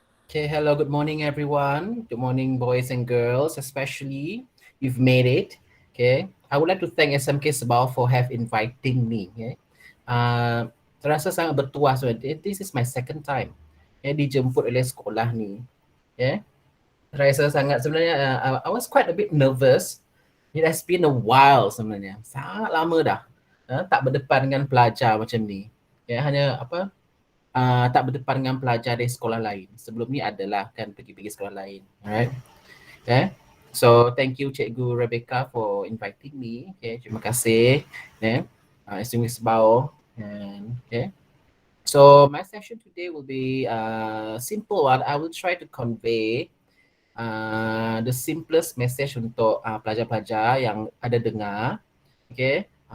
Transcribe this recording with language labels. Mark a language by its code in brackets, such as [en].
[en] Okay, hello, good morning everyone. Good morning boys and girls, especially you've made it. Okay, I would like to thank SMK SEBAUH for have inviting me. [ms] Okay, terasa sangat bertuah sebenarnya. [en] This is my second time [ms] dijemput oleh sekolah ni. Okay, rasa sangat sebenarnya. [en] I was quite a bit nervous. It has been a while [ms] sebenarnya, sangat lama dah tak berdepan dengan pelajar macam ni. Ya, hanya tak berdepan dengan pelajar dari sekolah lain. Sebelum ni adalah kan pergi-pergi sekolah lain. [en] Alright. Okay. So thank you Cikgu Rebecca for inviting me. [ms] Okay, terima kasih. SMK SEBAUH. And okay. [en] So my session today will be simple one. I will try to convey the simplest message [ms] untuk pelajar-pelajar yang ada dengar. [en] Okay.